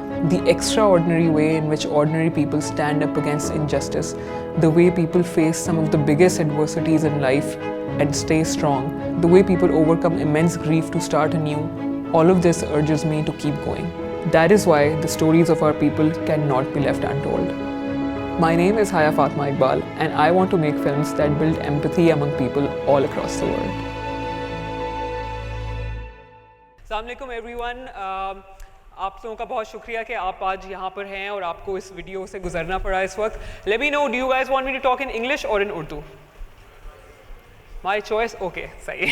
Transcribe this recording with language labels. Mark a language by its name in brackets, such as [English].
[English] The extraordinary way in which ordinary people stand up against injustice, the way people face some of the biggest adversities in life and stay strong, the way people overcome immense grief to start anew, all of this urges me to keep going. That is why the stories of our people cannot be left untold. My name is Haya Fatma Iqbal, and I want to make films that build empathy among people all across the world. [Hindi] अस्सलाम वालेकुम everyone, आप लोगों का बहुत शुक्रिया कि आप आज यहाँ पर हैं और आपको इस वीडियो से गुजरना पड़ा इस वक्त. [English] Let me know, do you guys want me to talk in English or in Urdu? My choice? Okay, sorry.